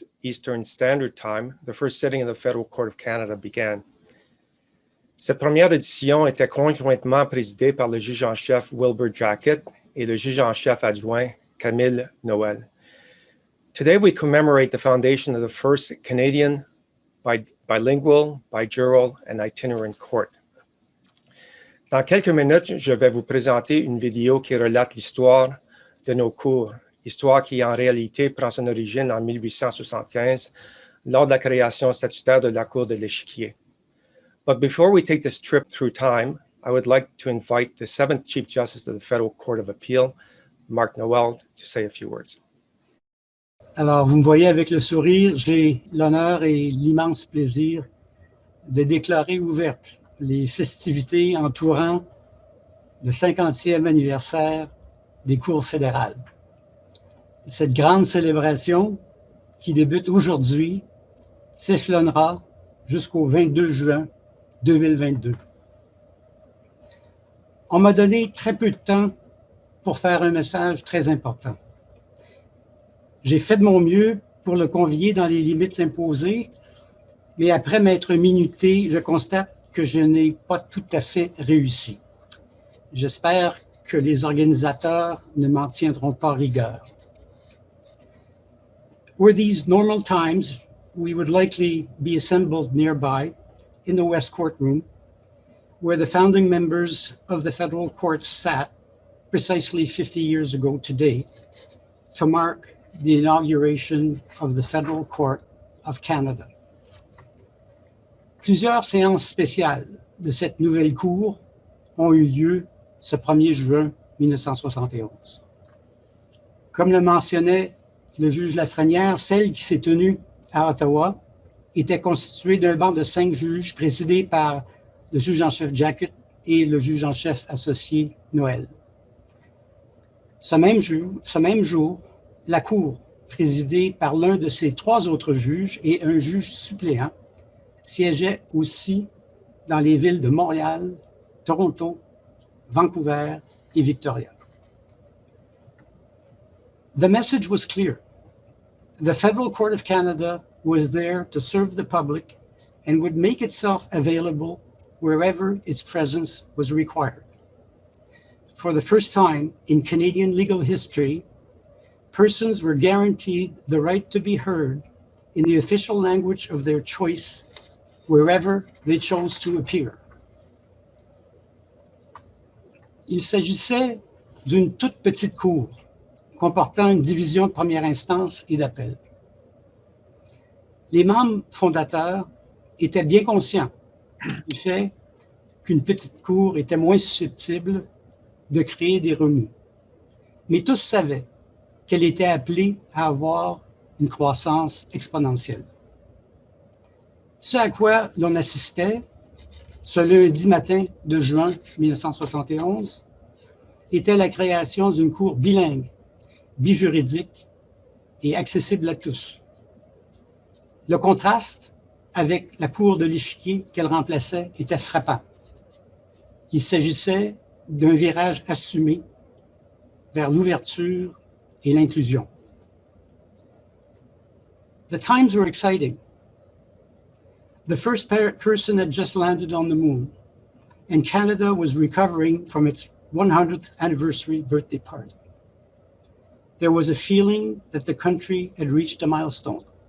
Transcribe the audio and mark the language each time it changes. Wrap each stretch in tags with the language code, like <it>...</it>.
<en>Eastern Standard Time, the first sitting of the Federal Court of Canada began.</en> <fr>Cette première édition était conjointement présidée par le juge en chef Wilbur Jackett et le juge en chef adjoint Camille Noël.</fr> <en>Today, we commemorate the foundation of the first Canadian bilingual, bijural, and itinerant court.</en> <fr>Dans quelques minutes, je vais vous présenter une vidéo qui relate l'histoire de nos cours, histoire qui en réalité prend son origine en 1875 lors de la création statutaire de la Cour de l'Échiquier.</fr> <en>But before we take this trip through time, I would like to invite the 7th Chief Justice of the Federal Court of Appeal, Marc Noël, to say a few words.</en> <fr>Alors, vous me voyez avec le sourire, j'ai l'honneur et l'immense plaisir de déclarer ouvertes les festivités entourant le 50e anniversaire des cours fédérales. Cette grande célébration, qui débute aujourd'hui, s'échelonnera jusqu'au 22 juin 2022. On m'a donné très peu de temps pour faire un message très important. J'ai fait de mon mieux pour le convier dans les limites imposées, mais après m'être minuté, je constate que je n'ai pas tout à fait réussi. J'espère que les organisateurs ne m'en tiendront pas rigueur.</fr> <en>Were these normal times, we would likely be assembled nearby in the West Courtroom, where the founding members of the federal courts sat precisely 50 years ago today to mark the inauguration of the Federal Court of Canada.</en> <fr>Plusieurs séances spéciales de cette nouvelle cour ont eu lieu ce 1er juin 1971. Comme le mentionnait le juge Lafrenière, celle qui s'est tenue à Ottawa était constituée d'un banc de 5 juges présidés par le juge en chef Jackett et le juge en chef associé Noël. Ce même jour, la Cour, présidée par l'un de ses 3 autres juges et un juge suppléant, siégeait aussi dans les villes de Montréal, Toronto, Vancouver et Victoria.</fr> <en>The message was clear. The Federal Court of Canada was there to serve the public and would make itself available wherever its presence was required. For the first time in Canadian legal history, persons were guaranteed the right to be heard in the official language of their choice wherever they chose to appear.</en> <fr>Il s'agissait d'une toute petite cour comportant une division de première instance et d'appel. Les membres fondateurs étaient bien conscients du fait qu'une petite cour était moins susceptible de créer des remous. Mais tous savaient qu'elle était appelée à avoir une croissance exponentielle. Ce à quoi l'on assistait, ce lundi matin de juin 1971, était la création d'une cour bilingue, bijuridique et accessible à tous. Le contraste avec la cour de l'Échiquier qu'elle remplaçait était frappant. Il s'agissait d'un virage assumé vers l'ouverture et l'inclusion.</fr> <en>The times were exciting. The first person had just landed on the moon, and Canada was recovering from its 100th anniversary birthday party. There was a feeling that the country had reached a milestone.</en>